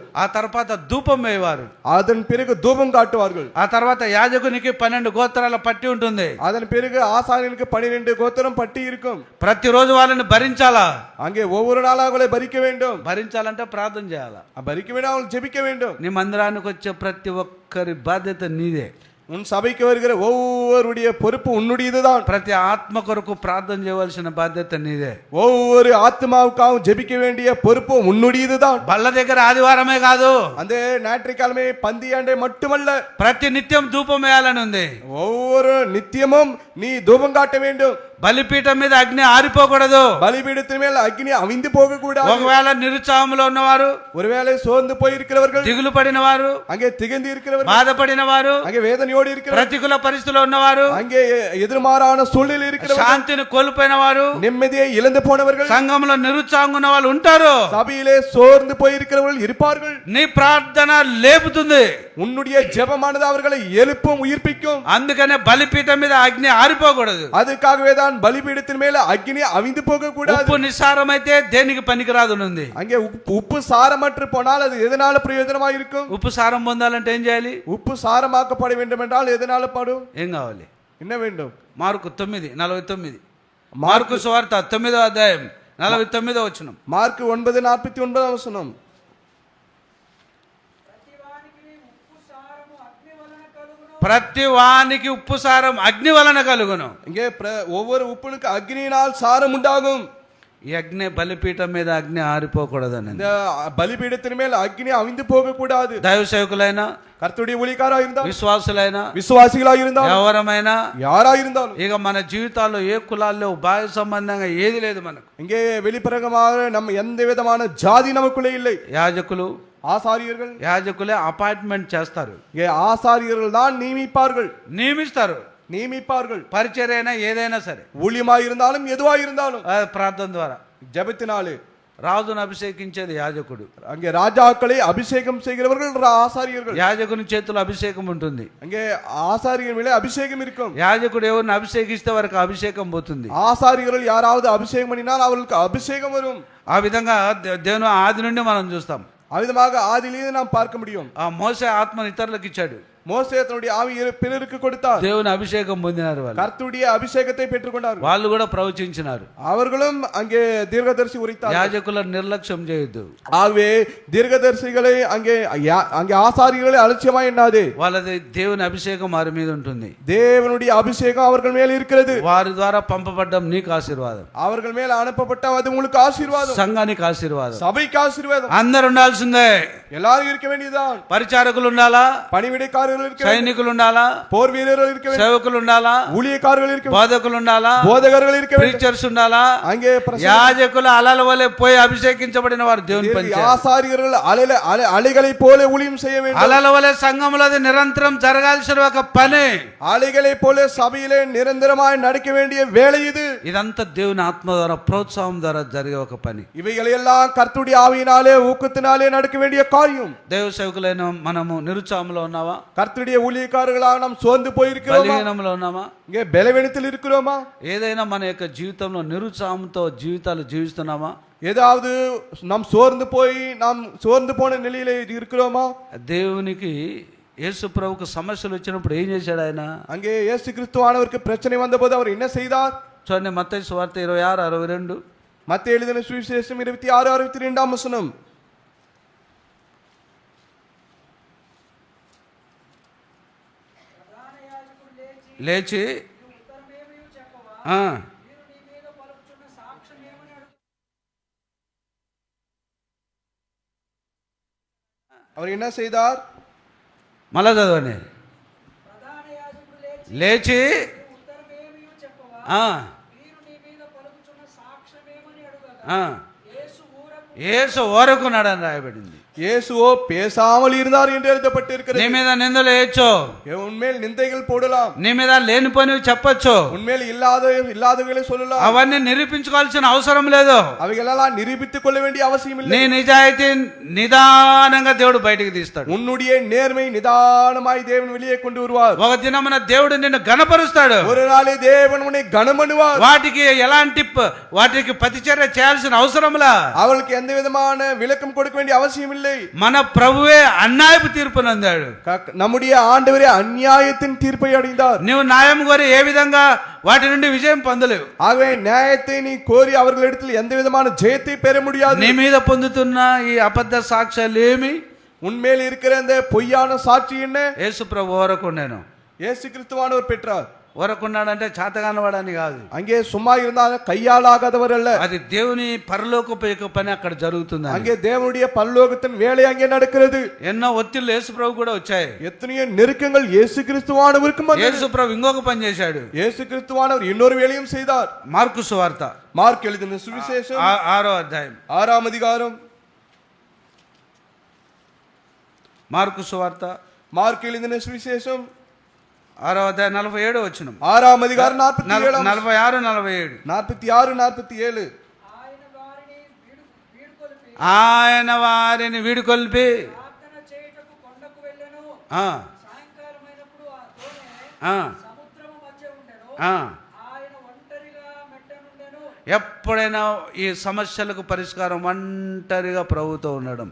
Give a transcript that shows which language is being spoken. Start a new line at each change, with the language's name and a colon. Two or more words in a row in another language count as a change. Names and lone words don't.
Telugu: ఆ తర్వాత ధూపం వేయవారు.
Tamil: அதன் பிறகு தூபம் காட்டுவார்கள்.
Telugu: ఆ తర్వాత యాజకునికి 12 గోత్రాల పట్టి ఉంటుంది.
Tamil: அதன் பிறகு ஆசாரியனுக்கு 12 கோத்திரம் பட்டி இருக்கும்.
Telugu: ప్రతిరోజు వాళ్ళని భరించాలా.
Tamil: அங்கே ஒவ்வொரு நாளாக அவளை பரிக்க வேண்டும்.
Telugu: భరించాలంటే ప్రార్థన చేయాలా.
Tamil: பரிக்க வேண்டும், அவள் ஜெபிக்க வேண்டும்.
Telugu: నీ మందిరానికి వచ్చే ప్రతి ఒక్కరి బాధ్యత నీదే.
Tamil: உன் சபைக்கு வருகிற ஒவ்வொருடைய பொறுப்பு உன்னுடையதுதான்.
Telugu: ప్రతి ఆత్మ కొరకు ప్రార్థన చేయవలసిన బాధ్యత నీదే.
Tamil: ஒவ்வொரு ஆத்மாவுக்காகவும் ஜெபிக்க வேண்டிய பொறுப்பு உன்னுடையதுதான்.
Telugu: బల్ల దగ్గర ఆదివారమే కాదు,
Tamil: அந்த ஞாயிற்றுக்கிழமை பந்தியாண்டை மட்டுமல்ல,
Telugu: ప్రతి నిత్యం ధూపం వేయాలని ఉంది.
Tamil: ஒவ்வொரு நித்தியமும் நீ தூபம் காட்ட வேண்டும்.
Telugu: బలిపీఠం మీద అగ్ని ఆరిపోకూడదు.
Tamil: பலிபீடத்தின் மேல் அக்னி அவிந்து போக கூடாது.
Telugu: ఒకవేళ నిరుత్సాహంలో ఉన్నవారు,
Tamil: ஒருவேளை சோர்ந்து போய் இருக்கிறவர்கள்,
Telugu: దిగులు పడిన వారు,
Tamil: அங்கே திகழ்ந்து இருக்கிறவர்கள்,
Telugu: బాధపడిన వారు,
Tamil: அங்கே வேதனையோடு இருக்கிறவர்கள்,
Telugu: ప్రతికూల పరిస్థితుల్లో ఉన్నవారు,
Tamil: அங்கே எதிர்மாறான சூழ்நிலை இருக்கிறவர்கள்,
Telugu: శాంతిని కోల్పోయిన వారు,
Tamil: நிம்மதியை இழந்து போனவர்கள்,
Telugu: సంఘంలో నిరుత్సాహంగా ఉన్న వాళ్ళు ఉంటారు.
Tamil: சபையிலே சோர்ந்து போய் இருக்கிறவர்கள் இருப்பார்கள்.
Telugu: నీ ప్రార్థన లేపుతుంది.
Tamil: உன்னுடைய ஜெபமானது அவர்களை எழுப்பும், உயிர்ப்பிக்கும்.
Telugu: అందుకనే బలిపీఠం మీద అగ్ని ఆరిపోకూడదు.
Tamil: அதுக்காகவே தான் பலிபீடத்தின் மேல அக்னி அவிந்து போக கூடாது.
Telugu: ఉప్పు నిస్సారమైతే దేనికి పనికిరాదు ఉంది.
Tamil: அங்கே உப்பு சாரமற்று போனால் அது எதனால பிரயோஜனமா இருக்கும்?
Telugu: ఉప్పు సారం పొందాలంటే ఏం చేయాలి?
Tamil: உப்பு சாரமாக்கப்பட வேண்டும் என்றால் எதனால படும்?
Telugu: ఏం కావాలి?
Tamil: என்ன வேண்டும்?
Telugu: మార్కు 9:49. మార్కు సువార్త 9వ అధ్యాయం 49వ వచనం.
Tamil: மார்க் 9:49 வசனம்.
Telugu: ప్రతి వానికి ఉప్పు సారం అగ్ని వలన కలుగును.
Tamil: இங்கே ஒவ்வொரு உப்புனுக்கு அக்னியினால் சாரம் உண்டாகும்.
Telugu: ఈ అగ్ని బలిపీఠం మీద అగ్ని ఆరిపోకూడదని.
Tamil: இந்த பலிபீடத்தின் மேல் அக்னி அவிந்து போக கூடாது.
Telugu: దైవ సేవకులైనా,
Tamil: கர்த்தருடைய ஊழியக்காரா இருந்தாலும்,
Telugu: విశ్వాసులైనా,
Tamil: విశ్వాసిகளா இருந்தாலும்,
Telugu: ఎవరమైనా,
Tamil: யாரா இருந்தாலும்,
Telugu: ఇక మన జీవితాల్లో ఏ కులాల్లో బాహ్య సంబంధంగా ఏది లేదు మనకు.
Tamil: இங்கே வெளிப்பிரகமாக நம்ம எந்த விதமான ஜாதி நமக்குள்ளே இல்லை.
Telugu: యాజకులు,
Tamil: ஆசாரியர்கள்,
Telugu: యాజకులే అపాయింట్మెంట్ చేస్తారు,
Tamil: இங்கே ஆசாரியர்கள் தான்
Telugu: నియమిస్తారు. పరిచర్య అయినా ఏదైనా సరే,
Tamil: ஊழியமாய் இருந்தாலும் எதுவா இருந்தாலும்
Telugu: ప్రార్థన ద్వారా,
Tamil: ஜெபத்தினாலே.
Telugu: రాజును అభిషేకించేది యాజకుడు.
Tamil: அங்கே ராஜாக்களை அபிஷேகம் செய்கிறவர்கள் ஆசாரியர்கள்.
Telugu: యాజకుని చేతిలో అభిషేకం ఉంటుంది.
Tamil: அங்கே ஆசாரியர் மேலே அபிஷேகம் இருக்கும்.
Telugu: యాజకుడు ఎవరిని అభిషేకిస్తే వారికి అభిషేకం పోతుంది.
Tamil: ஆசாரியர்கள் யாராவது அபிஷேகம் பண்ணினால் அவர்களுக்கு அபிஷேகம் வரும்.
Telugu: ఆ విధంగా దేవుని ఆది నుండి మనం చూస్తాం.
Tamil: அவ்விதமாக ஆதியிலிருந்து நாம் பார்க்க முடியும்.
Telugu: ఆ మోసే ఆత్మను ఇతరులకు ఇచ్చాడు.
Tamil: மோசே தன்னுடைய ஆவியை பிறருக்கு கொடுத்தார்.
Telugu: దేవుని అభిషేకం పొందినారు వాళ్ళు.
Tamil: கர்த்தருடைய அபிஷேகத்தை பெற்றுக்கொண்டார்கள்.
Telugu: వాళ్ళు కూడా ప్రవచించినారు.
Tamil: அவர்களும் அங்கே தீர்க்கதரிசி உரைத்தார்.
Telugu: యాజకులను నిర్లక్ష్యం చేయొద్దు.
Tamil: ஆகவே தீர்க்கதரிசிகளை அங்கே ஆசாரியர்களை அலட்சியமா எண்ணாதே.
Telugu: వాళ్ళది దేవుని అభిషేకం వారి మీద ఉంటుంది.
Tamil: தேவனுடைய அபிஷேகம் அவர்கள் மேல் இருக்கிறது.
Telugu: వారి ద్వారా పంపబడ్డం నీకు ఆశీర్వాదం.
Tamil: அவர்கள் மேல் அனுப்பப்பட்ட அது உங்களுக்கு ஆசீர்வாதம்.
Telugu: సంఘానికి ఆశీర్వాదం.
Tamil: சபைக்கு ஆசீர்வாதம்.
Telugu: అందరు ఉండాల్సిందే.
Tamil: எல்லாரும் இருக்க வேண்டியதுதான்.
Telugu: పరిచారకులు ఉండాలా,
Tamil: பணிவிடைக்காரர்கள் இருக்க வேண்டும்,
Telugu: సైనికులు ఉండాలా,
Tamil: போர் வீரர்கள் இருக்க வேண்டும்,
Telugu: సేవకులు ఉండాలా,
Tamil: ஊழியக்காரர்கள் இருக்க வேண்டும்,
Telugu: బోధకులు ఉండాలా,
Tamil: போதகர்கள் இருக்க வேண்டும்,
Telugu: ప్రీచర్స్ ఉండాలా.
Tamil: அங்கே
Telugu: యాజకులు అలల వలె పోయి అభిషేకించబడిన వారు దేవుని పని చేయాలి.
Tamil: ஆசாரியர்கள் அலைகளை போல ஊழியம் செய்ய வேண்டும்.
Telugu: అలల వలె సంఘములో అది నిరంతరం జరగాల్సిన ఒక పని.
Tamil: அலைகளை போல சபையிலே நிரந்தரமாய் நடக்க வேண்டிய வேலை இது.
Telugu: ఇదంతా దేవుని ఆత్మ ద్వారా ప్రోత్సాహం ద్వారా జరిగే ఒక పని.
Tamil: இவைகளை எல்லாம் கர்த்தருடைய ஆவியினாலே ஊக்கத்தினாலே நடக்க வேண்டிய காரியம்.
Telugu: దైవ సేవకులైన మనము నిరుత్సాహంలో ఉన్నావా?
Tamil: கர்த்தருடைய ஊழியக்காரர்களாக நாம் சோர்ந்து போயிருக்கிறோமா?
Telugu: బలహీనంలో ఉన్నామా?
Tamil: இங்கே பலவீனத்தில் இருக்கிறோமா?
Telugu: ఏదైనా మన యొక్క జీవితంలో నిరుత్సాహంతో జీవితాలు జీవిస్తున్నామా?
Tamil: ஏதாவது நாம் சோர்ந்து போன நிலையில இருக்கிறோமா?
Telugu: దేవునికి యేసు ప్రభువుకు సమస్యలు వచ్చినప్పుడు ఏం చేశాడు ఆయన?
Tamil: அங்கே இயேசு கிறிஸ்துவானவருக்கு பிரச்சனை வந்தபோது அவர் என்ன செய்தார்?
Telugu: చూడండి, మత్తయి సువార్త 26:62.
Tamil: மத்தேயு எழுதின சுவிசேஷம் 26:62 வசனம்.
Telugu: లేచి
Tamil: அவர் என்ன செய்தார்?
Telugu: మళ్ళా చదవండి. లేచి యేసు ఊరకున్నాడు అని రాయబడింది.
Tamil: இயேசுவோ பேசாமல் இருந்தார் என்று எழுதப்பட்டிருக்கிறது.
Telugu: నీ మీద నిందలు వేయొచ్చు,
Tamil: உன்மேல் நிந்தைகள் போடலாம்,
Telugu: నీ మీద లేనిపోనివి చెప్పొచ్చు,
Tamil: உன்மேல் இல்லாதவைகளை சொல்லலாம்.
Telugu: అవన్నీ నిరూపించుకోవాల్సిన అవసరం లేదు.
Tamil: அவைகளெல்லாம் நிரூபித்துக் கொள்ள வேண்டிய அவசியம் இல்லை.
Telugu: నీ నిజాయితీ నిదానంగా దేవుడు బయటికి తీస్తాడు.
Tamil: உன்னுடைய நேர்மை நிதானமாய் தேவன் வெளியே கொண்டு வருவார்.
Telugu: ఒక దినమున దేవుడు నిన్ను గణపరుస్తాడు.
Tamil: ஒரு நாளே தேவன் உன்னை கனம் பண்ணுவார்.
Telugu: వాటికి ప్రతిచర్య చేయాల్సిన అవసరంలా,
Tamil: அவளுக்கு எந்த விதமான விளக்கம் கொடுக்க வேண்டிய அவசியம் இல்லை.
Telugu: మన ప్రభువే అన్యాయపు తీర్పును అందాడు.
Tamil: நம்முடைய ஆண்டவரே அநியாயத்தின் தீர்ப்பை அடைந்தார்.
Telugu: నువ్వు న్యాయం కోరి ఏ విధంగా వాటి నుండి విజయం పొందలేవు.
Tamil: ஆகவே நியாயத்தை நீ கோரி அவர்களிடத்தில் எந்த விதமான ஜெயத்தை பெற முடியாது.
Telugu: నీ మీద పొందుతున్న ఈ అబద్ధ సాక్ష్యాలు ఏమి?
Tamil: உன்மேல் இருக்கிற அந்த பொய்யான சாட்சி என்ன?
Telugu: యేసు ప్రభు వరకు నేను
Tamil: இயேசு கிறிஸ்துவானவர் பெற்றார்.
Telugu: ఊరకున్నాడంటే చేతగానవాడని కాదు,
Tamil: அங்கே சும்மா இருந்தாங்க கையாளாகாதவர் அல்ல,
Telugu: అది దేవుని పరలోకపు యొక్క పని అక్కడ జరుగుతుంది.
Tamil: அங்கே தேவனுடைய பரலோகத்தின் வேலை அங்கே நடக்கிறது.
Telugu: ఎన్నో ఒత్తిళ్ళు యేసు ప్రభు కూడా వచ్చాయి.
Tamil: எத்தனையோ நெருக்கங்கள் இயேசு கிறிஸ்துவானவருக்கும் வந்தது.
Telugu: యేసు ప్రభు ఇంకొక పని చేశాడు.
Tamil: இயேசு கிறிஸ்துவானவர் இன்னொரு வேலையும் செய்தார்.
Telugu: మార్కు సువార్త
Tamil: மார்க் எழுதின சுவிசேஷம்
Telugu: 6వ అధ్యాయం,
Tamil: 6ஆம் அதிகாரம்.
Telugu: మార్కు సువార్త
Tamil: மார்க் எழுதின சுவிசேஷம்
Telugu: 6వ అధ్యాయం 47వ వచనం,
Tamil: 6ஆம் அதிகாரம் 47
Telugu: 46 47.
Tamil: 46 47.
Telugu: ఆయన వారిని వీడుకొల్పి ఆ, ఆ, ఆ. ఎప్పుడైనా ఈ సమస్యలకు పరిష్కారం ఒంటరిగా ప్రభుతో ఉండడం.